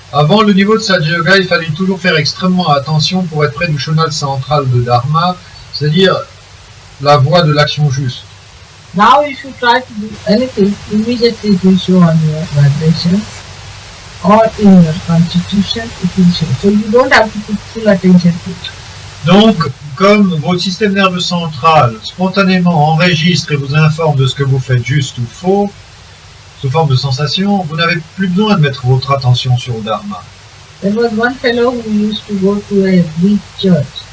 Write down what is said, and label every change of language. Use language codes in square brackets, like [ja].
[fr] Avant le niveau de Sahaja, il fallait toujours faire extrêmement attention pour être près du chenal central de Dharma, c'est-à-dire la voie de l'action juste. [en] Now if you try to do anything, immediately it will show on your vibration or in your constitution, it will show. So you don't have to put full attention to it. [fr] Donc, comme votre système nerveux central spontanément enregistre et vous informe de ce que vous faites juste ou faux, sous forme de sensation, vous n'avez plus besoin de mettre votre attention sur le Dharma. [en] There was one fellow who used to go to a Greek church.